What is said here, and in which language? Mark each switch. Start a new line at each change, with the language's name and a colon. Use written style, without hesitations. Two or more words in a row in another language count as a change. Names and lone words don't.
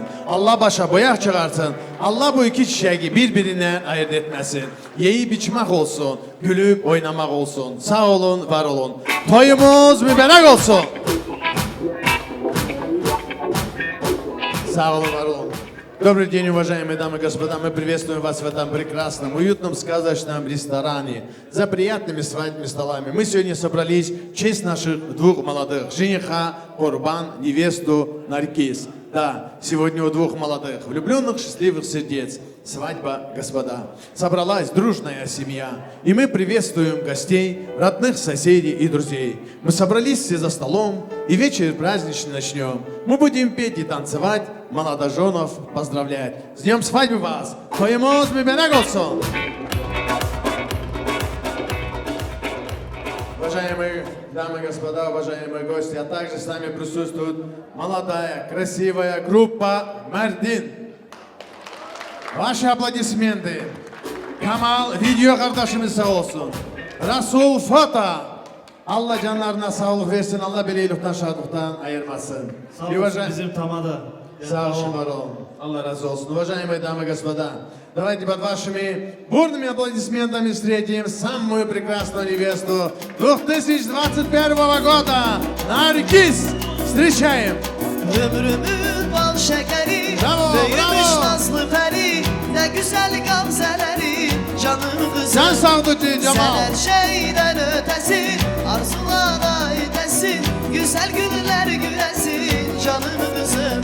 Turkish: Allah başa boyak çıkarsın. Allah bu iki çiçeği birbirine ayırt etmesin. Yiyip içmek olsun, gülüp oynamak olsun. Sağ olun, var olun. Toyumuz mübarek olsun. Sağ olun, var olun.
Russian: Добрый день, уважаемые дамы и господа. Мы приветствуем вас в этом прекрасном, уютном, сказочном ресторане за приятными свадебными столами. Мы сегодня собрались в честь наших двух молодых, жениха, Курбан, невесту Наргиз. Да, сегодня у двух молодых, влюбленных, счастливых сердец, свадьба, господа. Собралась дружная семья, и мы приветствуем гостей, родных, соседей и друзей. Мы собрались все за столом, и вечер праздничный начнем. Мы будем петь и танцевать, молодоженов поздравлять. С днем свадьбы вас!
Turkish: Toyumuz mübarek olsun!
Russian: Уважаемые дамы и господа, уважаемые гости, а также с нами присутствует молодая, красивая группа Мардин. Ваши аплодисменты. Камал видео
Turkish: kardeşimiz sağ olsun. Rasul Foto. Allah canlarına sağlık versin. Allah beleylikten, şadlıktan ayırmasın. Sağ olsun bizim tamada. Sağ olun, var olun. Allah разу olsun.
Russian: Уважаемые дамы и господа, давайте под вашими бурными аплодисментами встретим самую прекрасную невесту 2021 года, Наргиз. Встречаем!
Turkish: Ömrümün bal şekeri, Bravo, büyümüş bravo. nazlı peri, ne güzel gamzeleri, canım kızım. Sen sağdıcı Cemal. Sen her şeyden ötesin, arzulara ötesin, güzel günler gülesin, canım kızım.